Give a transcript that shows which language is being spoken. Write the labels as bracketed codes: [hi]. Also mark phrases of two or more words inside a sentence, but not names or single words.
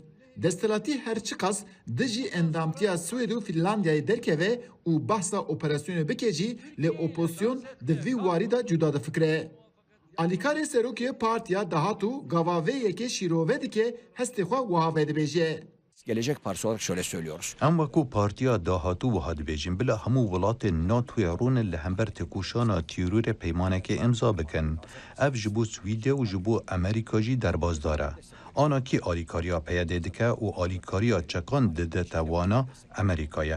[ku] Destelatî her çi qas dijî endamtiya Swêd û Finlandiyayê derkeve û behsa operasyonê bike jî lê opozisyon di vî warî da cuda difikire. Alîkarê Serokê Partiya Dahatû gava vê yekê şîrove dike hestê xwe wiha vedibêje. [tr] Gelecek Partisi olarak şöyle söylüyoruz. [ku] Em wekû Partiya Dahatû wiha dibêjin bila hemû welatên NATOya rûnin li hember têkoşana tîrûrê peymanekê imza bikin. Ev ji bo Swîdê û ji bo Amerîka jî derbazdar e. Anakî alîkariya peyedê dike û alîkariya çekan dide wana Amerîkaya.